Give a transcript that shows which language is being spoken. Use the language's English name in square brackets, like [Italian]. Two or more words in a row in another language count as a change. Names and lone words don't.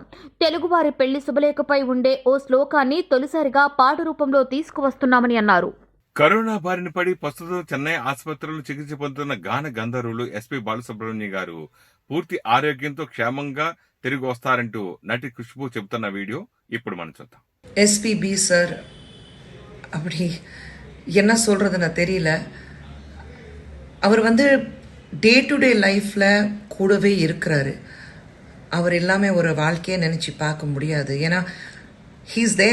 [Telugu] తెలుగువారి పెళ్లి శుభలేఖపై ఉండే ఓ శ్లోకాన్ని తొలిసారిగా పాట రూపంలో తీసుకువస్తున్నామని అన్నారు. కరోనా బారిన పడి ప్రస్తుతం చెన్నై ఆసుపత్రిలో చికిత్స పొందుతున్న గాన గంధర్వులు ఎస్పీ బాలసుబ్రహ్మణ్యం గారు పూర్తి ఆరోగ్యంతో క్షేమంగా తిరిగి వస్తారంటూ నటి ఖుష్బూ చెబుతున్న వీడియో ఇప్పుడు మనం చూద్దాం. [Tamil] எஸ்பிபி சார் அப்படி என்ன சொல்கிறதுன்னு தெரியல. அவர் [English] day to day lifeல் [Tamil] கூடவே இருக்கிறாரு. அவர் எல்லாமே ஒரு வாழ்க்கையை நினச்சி பார்க்க முடியாது. [English] ஏன்னா he's there.